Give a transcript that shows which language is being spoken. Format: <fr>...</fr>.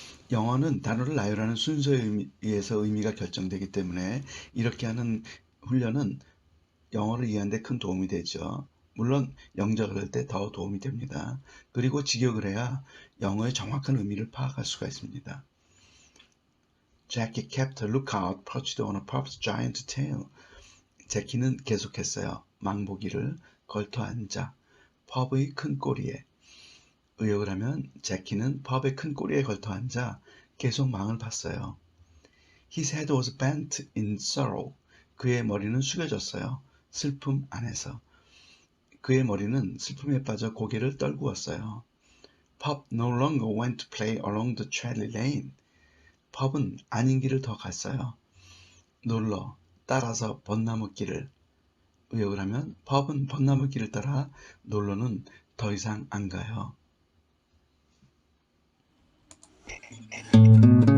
<ko>영어는 단어를 나열하는 순서에 의해서 의미가 결정되기 때문에 이렇게 하는 훈련은 영어를 이해하는 데 큰 도움이 되죠. 물론 영작을 할 때 더 도움이 됩니다. 그리고 직역을 해야 영어의 정확한 의미를 파악할 수가 있습니다.</ko> <en>Jackie kept a lookout perched on a pup's giant tail.</en> <ko>제키는 계속했어요. 망보기를 걸터 앉아 펍의 큰 꼬리에. 의역을 하면 제키는 펍의 큰 꼬리에 걸터 앉아 계속 망을 봤어요.</ko> <en>His head was bent in sorrow.</en> <ko>그의 머리는 숙여졌어요. 슬픔 안에서. 그의 머리는 슬픔에 빠져 고개를 떨구었어요.</ko> <en>Pub no longer went to play along the Charlie Lane.</en> <ko>펍은 아닌 길을 더 갔어요. 놀러, 따라서 벚나무길을. 의역을 하면 펍은 벚나무길을 따라 놀러는 더 이상 안 가요.</ko>